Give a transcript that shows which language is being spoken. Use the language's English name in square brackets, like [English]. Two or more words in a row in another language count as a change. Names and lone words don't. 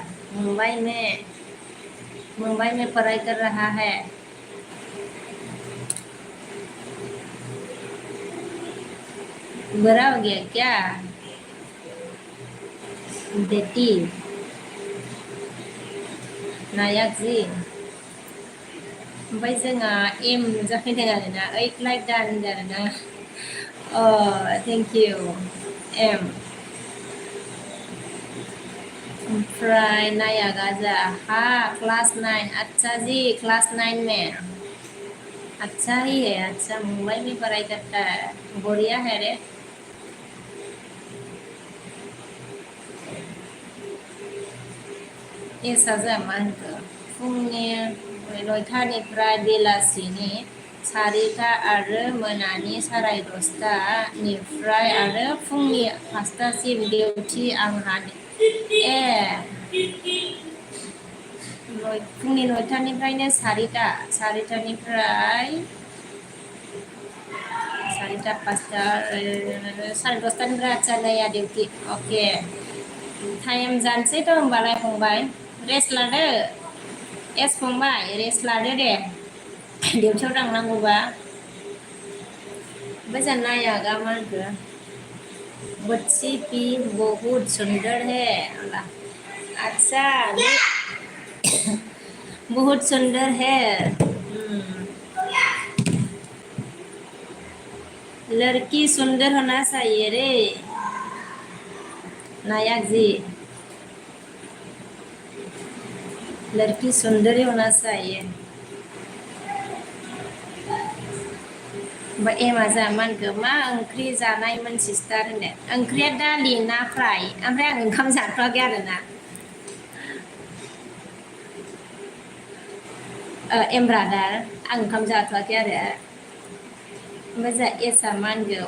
[Hindi] मुंबई में पढ़ाई कर रहा है बड़ा हो गया क्या बेटी नायक जी [Bodo] ओमफ्राय जोंहा एम जाफैदों आरोना 8 लाइक दान होनदों आरोना अ [English] thank you [Bodo] एम ओमफ्राय नायागा जा [Hindi] हाँ क्लास 9 अच्छा जी क्लास 9 में अच्छा ही है अच्छा मुंबई में पढ़ाई करता है बढ़िया है रे [Bodo] ये साजा मानखो फुंनि 9थानिफ्राय बेलासिनि 4टा आरो मोनानि 10:30निफ्राय आरो फुंनि 5टासिम डिउटि आंहा ए फुंनि 9थानिफ्रायनो 4टानिफ्राय 4टा 5टा 10:30निफ्राय आच्छा नैया डिउटि अके टाइम जानोसैथ' होमबालाय फंबाय रेस्ट लादो एस फंबाय रेस्ट लादो दे डिउटियाव थांनांगौबा ओमफ्राय जों नायागा मा होनखो [Hindi] बच्ची भी बहुत सुंदर है अच्छा बहुत सुंदर है लड़की सुंदर होना चाहिए रे नायक जी लड़की सुंदर ही होना चाहिए [Bodo] ओमफ्राय एमा जा मा होनखो मा ओंख्रि जानायमोन सिस्टार होनो ओंख्रिया दालि ना फ्राय ओमफ्राय आं ओंखाम जाथ'वाखै आरोना एम ब्रादार आं ओंखाम जाथ'वाखै आरो ओमफ्राय जा एसआ मा होनखो